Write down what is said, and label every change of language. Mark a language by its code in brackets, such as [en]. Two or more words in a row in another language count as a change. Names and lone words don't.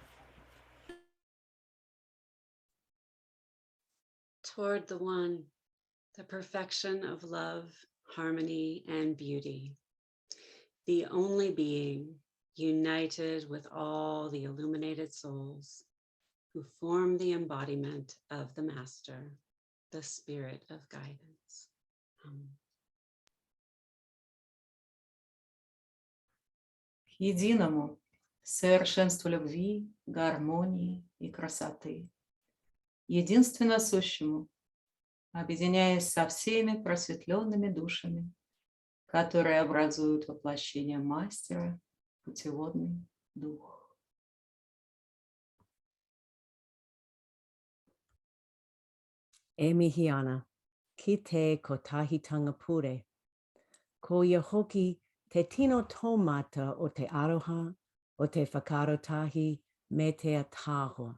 [en] Toward the One, the perfection of love, harmony, and beauty, the only being united with all the illuminated souls who form the embodiment of the Master, the Spirit of Guidance. [ru] Единому, совершенству любви, гармонии и красоты, единственно сущему, объединяясь со всеми просветленными душами, которые образуют воплощение Мастера, путеводный дух. [mi] E mihiana, ki te kotahitanga pure, ko ia hoki te tino tomata o te aroha, o te whakarotahi me te atahoa.